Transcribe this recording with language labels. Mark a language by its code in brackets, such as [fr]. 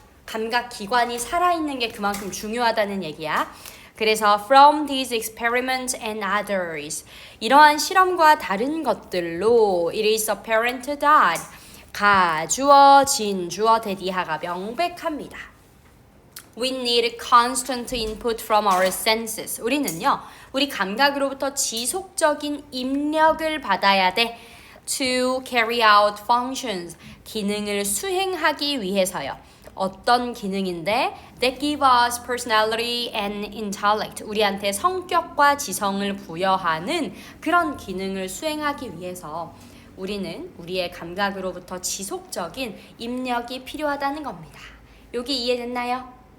[ko] 감각 기관이 살아있는 게 그만큼 중요하다는 얘기야. 그래서 [en] from these experiments and others, [ko] 이러한 실험과 다른 것들로 [en] it is apparent that, [ko] 가주어, 진주어, 대디하가 명백합니다. [en] We need constant input from our senses. [ko] 우리는요, 우리 감각으로부터 지속적인 입력을 받아야 돼. [en] To carry out functions, [ko] 기능을 수행하기 위해서요. 어떤 기능인데 [en] that give us personality and intellect, [ko] 우리한테 성격과 지성을 부여하는 그런 기능을 수행하기 위해서 우리는 우리의 감각으로부터 지속적인 입력이 필요하다는 겁니다. 여기 이해됐나요?